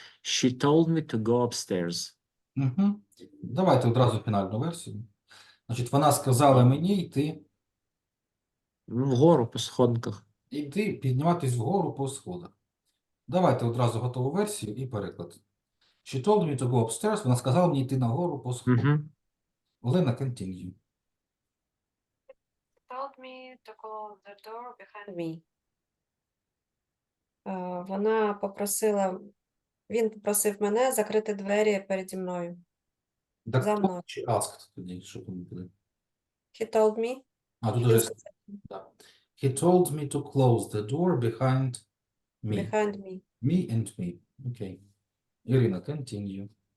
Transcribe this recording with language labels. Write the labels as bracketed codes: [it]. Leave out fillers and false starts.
[en] She told me to go upstairs. Угу. [uk] Давайте одразу фінальну версію. Значить, вона сказала мені Вгору по сходинках. підніматись вгору по сходах. Давайте одразу готову версію і переклад. [en] She told me to go upstairs. [uk] Вона сказала мені йти нагору по сходах. Угу. [en] Олена, continue. Told me to close the door behind me. [uk] Вона попросила, він попросив мене закрити двері переді мною. Так, За [en] told [uk] мною. чи asked тоді, що тут буде? [en] He told me. [uk] А, тут Він уже, сказав, да. [en] He told me to close the door behind me. behind me. Me and me. Окей. Ірина, continue.